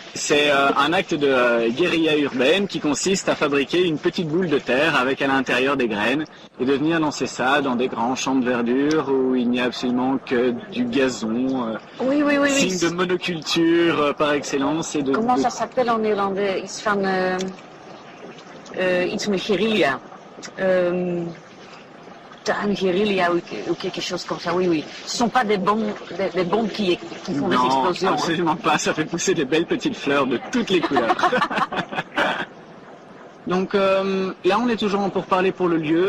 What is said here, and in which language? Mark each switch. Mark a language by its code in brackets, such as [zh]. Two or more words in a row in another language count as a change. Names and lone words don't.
[fr] C'est un acte de guérilla urbaine qui consiste à fabriquer une petite boule de terre avec à l'intérieur des graines et de venir lancer ça dans des grands champs de verdure où il n'y a absolument que du gazon. Oui. Signe de monoculture par excellence. Comment ça s'appelle en néerlandais? [nl] Iets van iets met guérilla. [fr] Un guérilla ou quelque chose comme ça, oui. Ce ne sont pas des bombes qui font des explosions. Non, absolument pas. Ça fait pousser des belles petites fleurs de toutes les couleurs. Donc là, on est toujours pour parler pour le lieu.